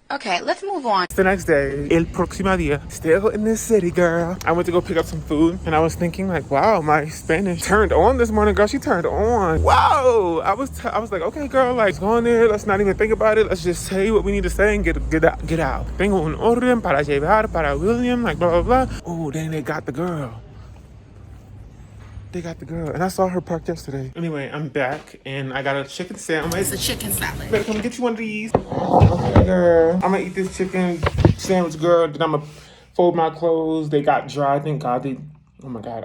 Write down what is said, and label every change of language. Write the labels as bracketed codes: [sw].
[en] Okay, let's move on. It's the next day. [es] El próximo día. [en] Still in this city, girl. I went to go pick up some food and I was thinking like, wow, my Spanish turned on this morning, girl. She turned on. Wow. I was like, okay, girl, like, let's go in there. Let's not even think about it. Let's just say what we need to say and get out. [es] Tengo un orden para llevar para William, [en] like, blah, blah, blah. Oh, dang, they got the girl. They got the girl. And I saw her parked yesterday. Anyway, I'm back and I got a chicken sandwich. It's a chicken salad. Better come get you one of these. Okay, girl. I'm gonna eat this chicken sandwich, girl. Then I'm gonna fold my clothes. They got dry. Thank God. Oh my God.